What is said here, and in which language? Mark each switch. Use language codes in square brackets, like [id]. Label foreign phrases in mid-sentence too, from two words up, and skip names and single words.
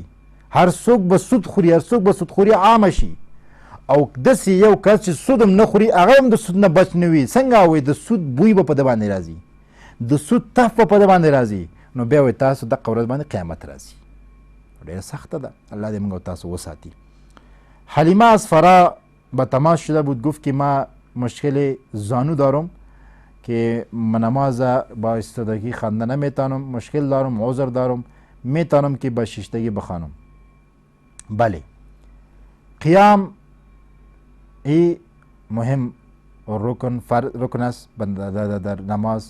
[ps] هر څوک به سود خوري، هر څوک به سودخوري عامه شي او داسې یو کس چې سود هم نه خوري هغه هم د سود نه بچ نه وي. څنګه وایي د سود بوی به په ده باندې راځي، د سود تف به په ده باندې راځي، نو بیا وایي تاسو دغه ورځ باندې قیامت راځي. ډېره سخته ده، الله دې موږ تاسو وساتي. [fa] حلیمه از فرا به تماس شده بود، گفت که ما مشکل زانو دارم که من نماز با ایستادگی خوانده نمیتونم، مشکل دارم، عذر دارم، میتونم که با شیشتگی بخوانم. بله، قیام ای مهم رکن است در نماز.